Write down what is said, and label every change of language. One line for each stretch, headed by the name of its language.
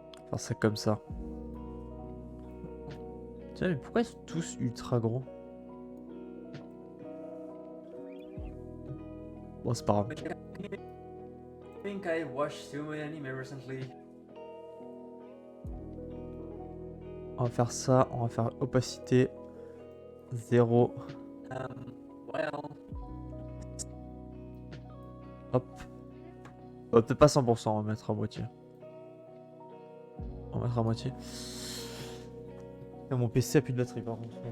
French: Faire ça comme ça. Tiens, mais pourquoi ils sont tous ultra gros? Bon, c'est pas grave.
English: I think I watched too many anime recently.
French: On va faire ça, on va faire opacité 0. Well. Hop. Peut-être pas 100%, on va mettre à moitié. On va mettre à moitié. Mon PC a plus de batterie par contre.